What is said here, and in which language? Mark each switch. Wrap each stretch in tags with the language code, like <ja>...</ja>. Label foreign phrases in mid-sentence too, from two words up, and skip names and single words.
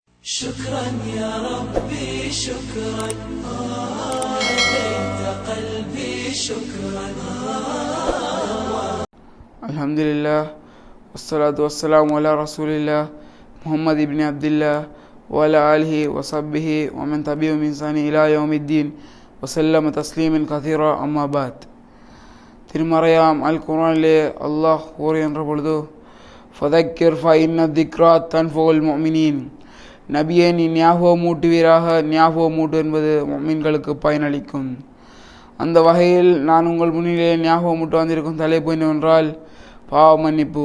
<ar>شكرا يا ربي شكرا هديت قلبي شكرا الحمد لله والصلاة والسلام على رسول الله محمد بن عبد الله وعلى آله وصحبه ومن تبعهم بإحسان إلى يوم الدين وسلم تسليما كثيرا أما بعد.</ar> <ta>திருமறையாம் அல் குர்ஆனிலே அல்லாஹ் கூறுகின்ற பொழுது</ta> <ar>فذكر فإن الذكرى تنفع المؤمنين,</ar> <ta>நபியே நீ ஞாபகமூட்டுவீராக, ஞாபகமூட்டு என்பது முஃமின்களுக்கு பயனளிக்கும். அந்த வகையில் நான் உங்கள் முன்னிலே ஞாபகமூட்டு வந்திருக்கும் தலைப்பு என்னவென்றால் பாவ மன்னிப்பு.</ta>